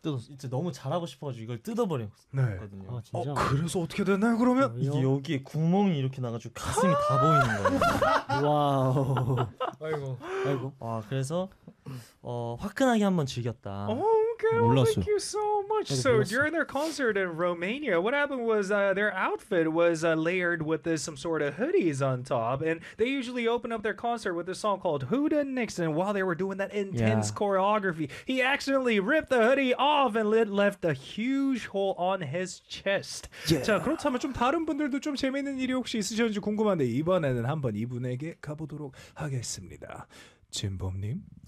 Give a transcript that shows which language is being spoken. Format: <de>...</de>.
<ko>이제 너무 잘하고 싶어가지고 이걸 뜯어버렸거든요. 네. 그래서 어떻게 됐나요 그러면? 이게 여기에 구멍이 이렇게 나가지고 가슴이 다 보이는 거예요. 와우. 아이고. 아이고. 와 그래서 화끈하게 한번 즐겼다.</ko> <en>Well, thank you so much. So during their concert in Romania, what happened was their outfit was layered with this some sort of hoodies on top, and they usually open up their concert with a song called Who Da Next. And while they were doing that intense yeah. choreography, he accidentally ripped the hoodie off and left a huge hole on his chest. Yeah.</en> <ko>자 그렇다면 좀 다른 분들도 좀 재미있는 일이 혹시 있으셨는지 궁금한데 이번에는 한번 이분에게 가보도록 하겠습니다. 진범님.</ko>